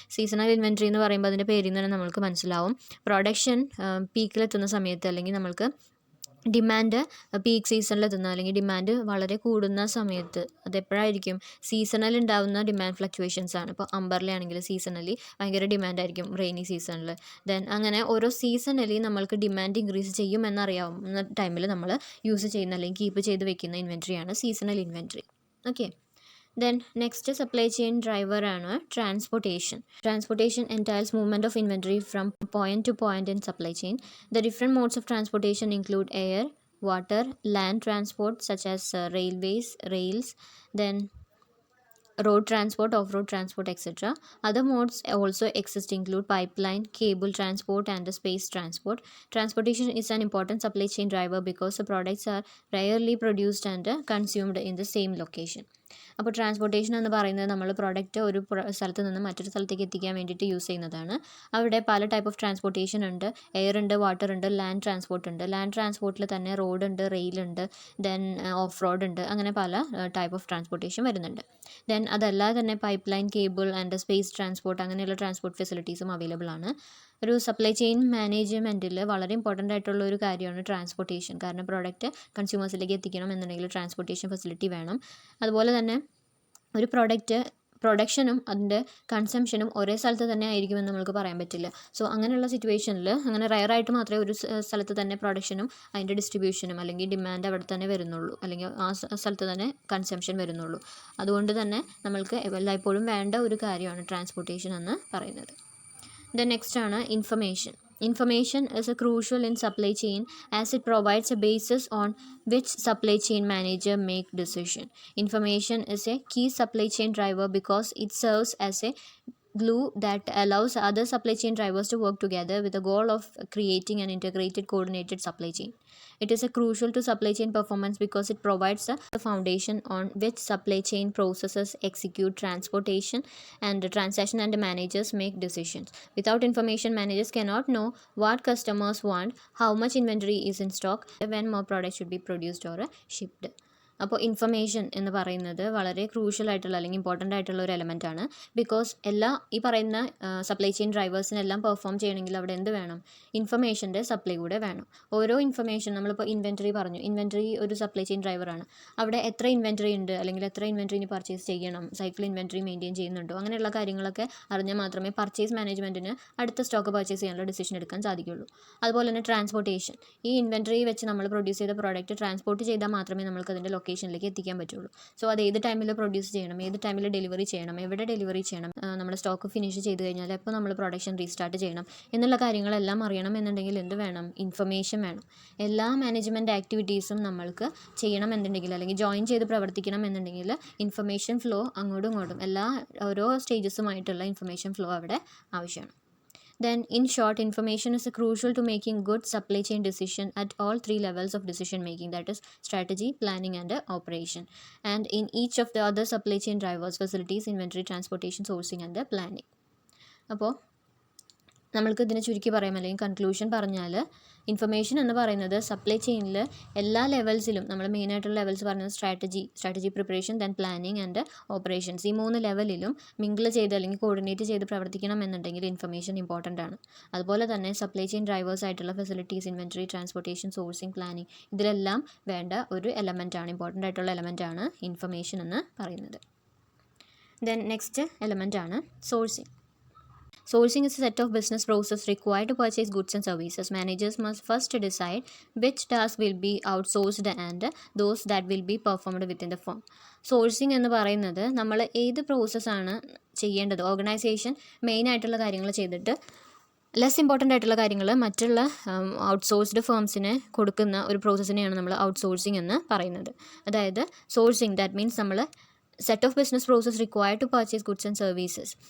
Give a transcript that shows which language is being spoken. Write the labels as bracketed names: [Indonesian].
[Malayalam] Seasonal inventory എന്ന് പറയുമ്പോൾ അതിൻ്റെ പേരിൽ നിന്ന് തന്നെ നമ്മൾക്ക് മനസ്സിലാവും, പ്രൊഡക്ഷൻ പീക്കിലെത്തുന്ന സമയത്ത് അല്ലെങ്കിൽ നമ്മൾക്ക് ഡിമാൻഡ് പീക്ക് സീസണിലെത്തുന്ന അല്ലെങ്കിൽ ഡിമാൻഡ് വളരെ കൂടുന്ന സമയത്ത് അതെപ്പോഴായിരിക്കും? സീസണൽ ഉണ്ടാകുന്ന ഡിമാൻഡ് ഫ്ലക്ച്വേഷൻസ് ആണ്. ഇപ്പോൾ അംബർലയാണെങ്കിൽ സീസണലി ഭയങ്കര ഡിമാൻഡായിരിക്കും റെയിനി സീസണിൽ. ദെൻ അങ്ങനെ ഓരോ സീസണലി നമ്മൾക്ക് ഡിമാൻഡ് ഇൻക്രീസ് ചെയ്യും എന്നറിയാവുന്ന ടൈമിൽ നമ്മൾ യൂസ് ചെയ്യുന്ന അല്ലെങ്കിൽ കീപ്പ് ചെയ്ത് വെക്കുന്ന ഇൻവെൻറ്ററിയാണ് seasonal inventory. [English] Okay, then next supply chain driver ആണ് transportation. Transportation entails movement of inventory from point to point in supply chain. The different modes of transportation include air, water, land transport such as railways, rails, then road transport, off-road transport, etc. Other modes also exist include pipeline, cable transport, and the space transport. Transportation is an important supply chain driver because the products are rarely produced and consumed in the same location. [Malayalam] അപ്പോൾ transportation എന്ന് പറയുന്നത് നമ്മൾ product ഒരു സ്ഥലത്ത് നിന്ന് മറ്റൊരു സ്ഥലത്തേക്ക് എത്തിക്കാൻ വേണ്ടിയിട്ട് യൂസ് ചെയ്യുന്നതാണ്. അവിടെ പല ടൈപ്പ് ഓഫ് ട്രാൻസ്പോർട്ടേഷൻ ഉണ്ട്. എയർ ഉണ്ട്, വാട്ടർ ഉണ്ട്, ലാൻഡ് ട്രാൻസ്പോർട്ട് ഉണ്ട്. ലാൻഡ് ട്രാൻസ്പോർട്ടിൽ തന്നെ റോഡ് ഉണ്ട്, റെയിൽ ഉണ്ട്, ദെൻ ഓഫ് റോഡ് ഉണ്ട്. അങ്ങനെ പല ടൈപ്പ് ഓഫ് ട്രാൻസ്പോർട്ടേഷൻ വരുന്നുണ്ട്. ദെൻ അതല്ലാതെ തന്നെ pipe line, cable and space transport അങ്ങനെയുള്ള ട്രാൻസ്പോർട്ട് ഫെസിലിറ്റീസും അവൈലബിൾ ആണ്. ഒരു സപ്ലൈ ചെയിൻ മാനേജ്മെൻറ്റിൽ വളരെ ഇമ്പോർട്ടൻ്റ് ആയിട്ടുള്ള ഒരു കാര്യമാണ് ട്രാൻസ്പോർട്ടേഷൻ. കാരണം പ്രോഡക്റ്റ് കൺസ്യൂമേഴ്സിലേക്ക് എത്തിക്കണം എന്നുണ്ടെങ്കിൽ ട്രാൻസ്പോർട്ടേഷൻ ഫെസിലിറ്റി വേണം. അതുപോലെ തന്നെ ഒരു പ്രൊഡക്ഷനും അതിൻ്റെ കൺസംഷനും ഒരേ സ്ഥലത്ത് തന്നെ ആയിരിക്കുമെന്ന് നമുക്ക് പറയാൻ പറ്റില്ല. സോ അങ്ങനെയുള്ള സിറ്റുവേഷനിൽ അങ്ങനെ റയറായിട്ട് മാത്രമേ ഒരു സ്ഥലത്ത് തന്നെ പ്രൊഡക്ഷനും അതിൻ്റെ ഡിസ്ട്രിബ്യൂഷനും അല്ലെങ്കിൽ ഡിമാൻഡ് അവിടെ തന്നെ വരുന്നുള്ളൂ, അല്ലെങ്കിൽ ആ സ്ഥലത്ത് തന്നെ കൺസംഷൻ വരുന്നുള്ളൂ. അതുകൊണ്ട് തന്നെ നമ്മൾക്ക് എല്ലായ്പ്പോഴും വേണ്ട ഒരു കാര്യമാണ് ട്രാൻസ്പോർട്ടേഷൻ എന്ന് പറയുന്നത്. [English] The next ആണ് information. Information is a crucial in supply chain as it provides a basis on which supply chain manager make decision. Information is a key supply chain driver because it serves as a glue that allows other supply chain drivers to work together with the goal of creating an integrated, coordinated supply chain. It is a crucial to supply chain performance because it provides the foundation on which supply chain processes execute transportation and the transaction and the managers make decisions. Without information, managers cannot know what customers want, how much inventory is in stock, when more products should be produced or shipped. [Malayalam] അപ്പോൾ information എന്ന് പറയുന്നത് വളരെ crucial ആയിട്ടുള്ള അല്ലെങ്കിൽ important ആയിട്ടുള്ള ഒരു element ആണ്. Because ഈ പറയുന്ന സപ്ലൈ ചെയിൻ ഡ്രൈവേഴ്സിനെല്ലാം പെർഫോം ചെയ്യണമെങ്കിൽ അവിടെ എന്ത് വേണം? ഇൻഫർമേഷൻ്റെ സപ്ലൈ കൂടെ വേണം. ഓരോ ഇൻഫർമേഷൻ നമ്മളിപ്പോൾ ഇൻവെൻറ്ററി പറഞ്ഞു, ഇൻവെൻറ്ററി ഒരു സപ്ലൈ ചെയിൻ ഡ്രൈവറാണ്. അവിടെ എത്ര ഇൻവെൻറ്ററി ഉണ്ട്, അല്ലെങ്കിൽ എത്ര ഇൻവെൻറ്ററി ഇനി പർച്ചേസ് ചെയ്യണം, സൈക്കിൾ ഇൻവെൻറ്ററി മെയിൻറ്റെയിൻ ചെയ്യുന്നുണ്ടോ, അങ്ങനെയുള്ള കാര്യങ്ങളൊക്കെ അറിഞ്ഞാൽ മാത്രമേ പർച്ചേസ് മാനേജ്മെൻറ്റിന് അടുത്ത സ്റ്റോക്ക് പർച്ചേസ് ചെയ്യാനുള്ള ഡിസിഷൻ എടുക്കാൻ സാധിക്കുള്ളൂ. അതുപോലെ തന്നെ ട്രാൻസ്പോർട്ടേഷൻ, ഈ ഇൻവെൻറ്ററി വെച്ച് നമ്മൾ പ്രൊഡ്യൂസ് ചെയ്ത പ്രോഡക്റ്റ് ട്രാൻസ്പോർട്ട് ചെയ്താൽ മാത്രമേ നമുക്ക് അതിൻ്റെ ലൊക്കേഷനിലേക്ക് എത്തിക്കാൻ പറ്റുള്ളൂ. സോ അത് ഏത് ടൈമിൽ പ്രൊഡ്യൂസ് ചെയ്യണം, ഏത് ടൈമിൽ ഡെലിവറി ചെയ്യണം, എവിടെ ഡെലിവറി ചെയ്യണം, നമ്മുടെ സ്റ്റോക്ക് ഫിനിഷ് ചെയ്ത് കഴിഞ്ഞാൽ എപ്പോൾ നമ്മൾ പ്രൊഡക്ഷൻ റീസ്റ്റാർട്ട് ചെയ്യണം എന്നുള്ള കാര്യങ്ങളെല്ലാം അറിയണം എന്നുണ്ടെങ്കിൽ എന്ത് വേണം? ഇൻഫർമേഷൻ വേണം. എല്ലാ മാനേജ്മെൻറ്റ് ആക്ടിവിറ്റീസും നമ്മൾക്ക് ചെയ്യണം എന്നുണ്ടെങ്കിൽ അല്ലെങ്കിൽ ജോയിൻ ചെയ്ത് പ്രവർത്തിക്കണം എന്നുണ്ടെങ്കിൽ ഇൻഫർമേഷൻ ഫ്ലോ അങ്ങോട്ടും ഇങ്ങോട്ടും ഓരോ സ്റ്റേജസുമായിട്ടുള്ള ഇൻഫർമേഷൻ ഫ്ലോ അവിടെ ആവശ്യമാണ്. [English] Then, in short, information is crucial to making good supply chain decision at all three levels of decision making, that is strategy, planning and operation, and in each of the other supply chain drivers, facilities, inventory, transportation, sourcing and planning. [Malayalam] അപ്പോൾ നമ്മൾക്ക് ഇതിനെ ചുരുക്കി പറയാം, അല്ലെങ്കിൽ conclusion പറഞ്ഞാൽ information എന്ന് പറയുന്നത് supply ചെയിനിൽ എല്ലാ ലെവൽസിലും നമ്മൾ മെയിനായിട്ടുള്ള ലെവൽസ് പറയുന്നത് strategy preparation, then planning and operations, ഈ 3 ലെവലിലും മിങ്കിൾ ചെയ്ത് അല്ലെങ്കിൽ കോർഡിനേറ്റ് ചെയ്ത് പ്രവർത്തിക്കണം എന്നുണ്ടെങ്കിൽ ഇൻഫർമേഷൻ ഇമ്പോർട്ടൻ്റ് ആണ്. അതുപോലെ തന്നെ സപ്ലൈ ചെയിൻ ഡ്രൈവേഴ്സ് ആയിട്ടുള്ള facilities, inventory, transportation, sourcing, planning, ഇതിലെല്ലാം വേണ്ട ഒരു എലമെൻ്റ് ആണ്, ഇമ്പോർട്ടൻ്റ് ആയിട്ടുള്ള എലമെൻ്റ് ആണ് ഇൻഫർമേഷൻ എന്ന് പറയുന്നത്. [English] Then next element ആണ് sourcing. Sourcing is a set of business process required to purchase goods and services. Managers must first decide which tasks will be outsourced and those that will be performed within the firm. [Malayalam] Sourcing എന്ന് പറയുന്നത് നമ്മൾ ഏത് പ്രോസസ്സാണ് ചെയ്യേണ്ടത്, organisation main ആയിട്ടുള്ള കാര്യങ്ങൾ ചെയ്തിട്ട് less important ആയിട്ടുള്ള കാര്യങ്ങൾ മറ്റുള്ള ഔട്ട്സോഴ്സ്ഡ് ഫേംസിന് കൊടുക്കുന്ന ഒരു പ്രോസസ്സിനെയാണ് നമ്മൾ ഔട്ട്സോഴ്സിങ് എന്ന് പറയുന്നത്. [English] അതായത് sourcing that means നമ്മൾ set of business process required to purchase goods and services.